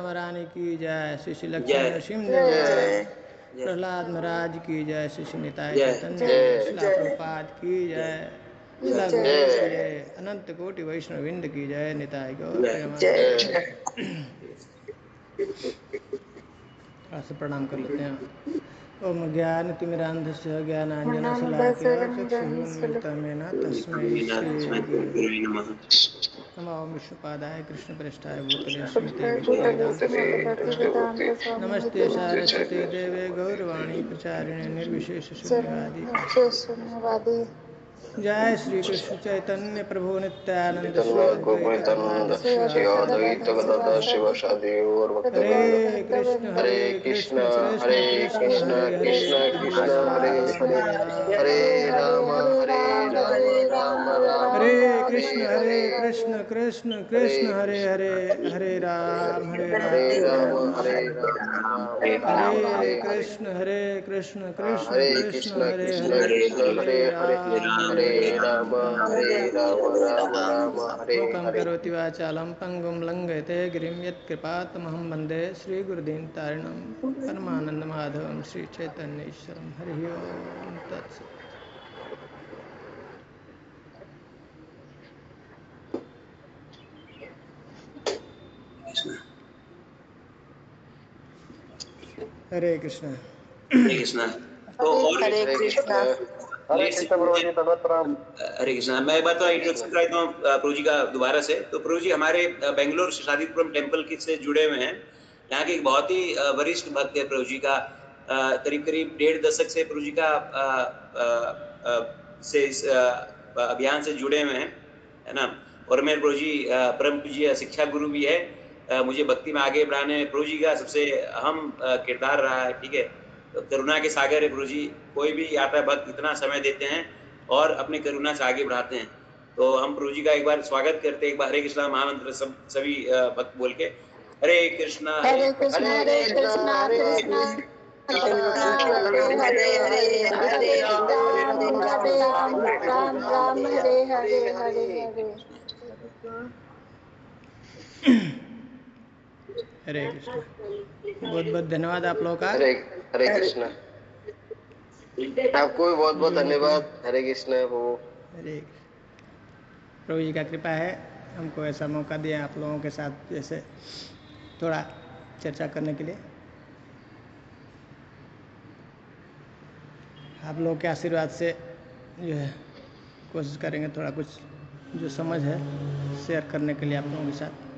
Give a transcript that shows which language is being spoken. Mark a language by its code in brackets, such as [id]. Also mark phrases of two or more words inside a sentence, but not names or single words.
[hi] महारानी की जय श्री श्री लक्ष्मी नरसिंह जय प्रहलाद महाराज की जय श्री श्री निताय चैतन्य शिला प्रभुपाद की जय शिला अनंत कोटि वैष्णव विंद की जय निताय गौर प्रणाम कर लेते हैं। [sa] ओम ज्ञानतिमिरान्धस्य ज्ञानाञ्जनशलाकया चक्षुरुन्मिलितं तस्मै श्री नमो विष्णुपादाय कृष्णप्रेष्ठाय भूतले श्रीमते नमस्ते सारस्वते देवे गौरवाणी प्रचारिणे निर्विशेष शून्यवादी जय श्री कृष्ण चैतन्य प्रभु नित्यानंद हरे कृष्ण हरे कृष्ण कृष्ण कृष्ण हरे हरे राम हरे कृष्ण कृष्ण कृष्ण हरे हरे हरे राम हरे कृष्ण कृष्ण कृष्ण हरे मूकं करोति वाचालं पङ्गुं लङ्घयते गिरिं यत्कृपातमहं वन्दे श्रीगुरुदीनतारिणं परमानन्दमाधवं श्रीचैतन्येश्वरं हरिः ओं तत्सत्। हरे कृष्ण हरे कृष्ण। तो हरे कृष्ण हरे कृष्ण। [hi] मैं एक बार तो इंट्रोडक्शन कराता हूँ प्रभु जी का दोबारा से। तो प्रभु जी हमारे बेंगलोर शादीपुरम टेम्पल की से जुड़े हुए हैं। यहाँ के एक बहुत ही वरिष्ठ भक्त है प्रभु जी का। करीब करीब 1.5 दशक से प्रभु जी का अभियान से जुड़े हुए हैं, है ना। और मेरे प्रभु जी परम पूज्य शिक्षा गुरु भी है। मुझे भक्ति में आगे बढ़ाने में प्रभु जी का सबसे अहम किरदार रहा है, ठीक है। तो करुणा के सागर है प्रभु जी। कोई भी आता है भक्त इतना समय देते हैं और अपने करुणा से आगे बढ़ाते हैं। तो हम प्रभु जी का एक बार स्वागत करते हैं, एक बार हरे कृष्णा महामंत्र सभी भक्त बोल के। [sa] हरे कृष्णा हरे कृष्णा कृष्णा हरे हरे हरे राम राम राम हरे हरे हरे हरे। हरे कृष्णा। [hi] बहुत बहुत धन्यवाद आप लोगों का। [sa] हरे हरे कृष्णा। [hi] आपको भी बहुत बहुत धन्यवाद। [sa] हरे कृष्णा प्रभु। [hi] हरे प्रभु जी का कृपा है, हमको ऐसा मौका दिया आप लोगों के साथ जैसे थोड़ा चर्चा करने के लिए। आप लोगों के आशीर्वाद से जो है कोशिश करेंगे थोड़ा कुछ जो समझ है शेयर करने के लिए आप लोगों के साथ।